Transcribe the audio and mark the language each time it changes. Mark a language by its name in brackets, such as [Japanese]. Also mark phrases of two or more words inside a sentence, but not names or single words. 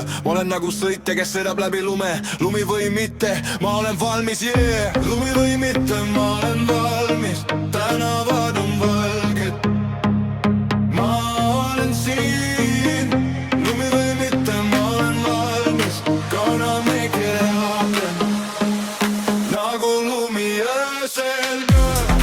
[Estonian] Ma olen nagu sõitja, kes sõidab läbi lume. Lumi või mitte, ma olen valmis, yeah. Lumi või mitte, ma olen valmis, tänavad on valged. Ma olen siin, lumi või mitte, ma olen valmis, [English] gonna make it happen. [Estonian] Nagu lumi öösel.